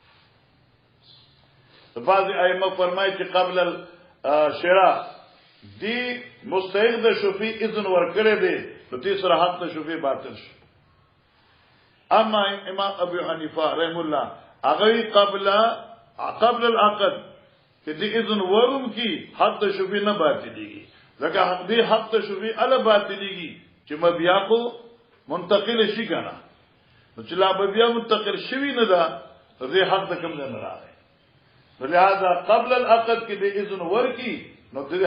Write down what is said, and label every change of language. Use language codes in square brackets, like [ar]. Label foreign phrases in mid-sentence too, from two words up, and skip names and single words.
[ps] بعض ائمه فرمایي چې قبل الشراء دی مستحق د شوفي اذن ورکړي دی نو تیسره حق ته شوفي باطل شي اما امام ابو حنیفه رحم الله هغه قبل العقد کہ دی اذن ورم کی حق ته شوفی نه باطلیږي ځکه حق دی حق ته شوفی ال باطلیږي چې مبیا کو منتقل شي کنه نو چې لا مبیا منتقل شوی نه دا دې حق ته کوم نه راغی لہذا قبل العقد کې دی اذن ور کی نو دې